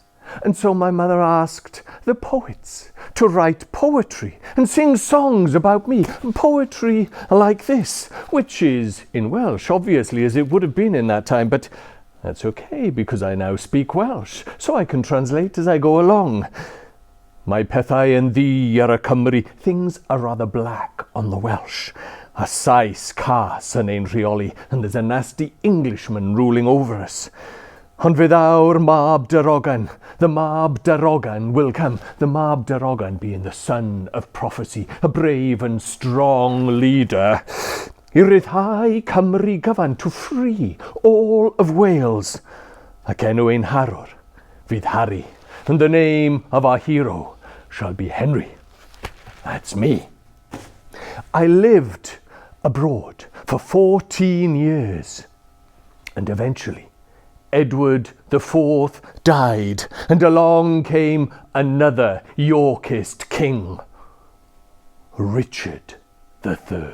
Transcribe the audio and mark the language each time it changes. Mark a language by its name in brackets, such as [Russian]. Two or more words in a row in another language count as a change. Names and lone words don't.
[English] And so my mother asked the poets to write poetry and sing songs about me. Poetry like this, which is in Welsh, obviously, as it would have been in that time. But that's okay, because I now speak Welsh, so I can translate as I go along. [Welsh] My pethau yn ddi ar y Cymru. [English] Things are rather black on the Welsh. [Welsh] A Sais cas yn ein rheoli, [English] and there's a nasty Englishman ruling over us. [Welsh] Ond fydd awr Mab Darogan, [English] the Mab Darogan will come. The Mab Darogan being the son of prophecy, a brave and strong leader. [Welsh] I ryddhau Cymru gyfan, [English] to free all of Wales. [Welsh] Ac enw ein harwr fydd Harry, [English] and the name of our hero shall be Henry. That's me. I lived abroad for 14 years, and eventually Edward IV died, and along came another Yorkist king, Richard III.